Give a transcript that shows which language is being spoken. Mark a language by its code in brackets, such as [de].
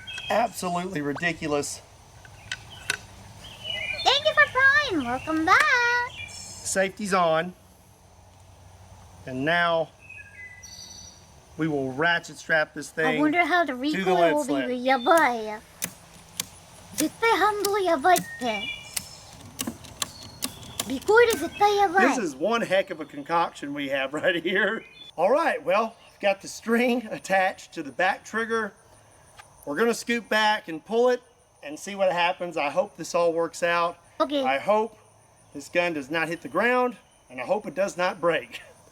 [en] Absolutely ridiculous. Thank you for Prime. Welcome back. Safety's on. And now we will ratchet strap this thing. I wonder how the lead recoil will sled. be [ja] やばい。絶対ハンドルやばいって。リコイル絶対やばい。 [en] This is one heck of a concoction we have right here. All right, well, I've got the string attached to the back trigger. We're gonna scoot back and pull it and see what happens. I hope this all works out. Okay. I hope this gun does not hit the ground, and I hope it does not break.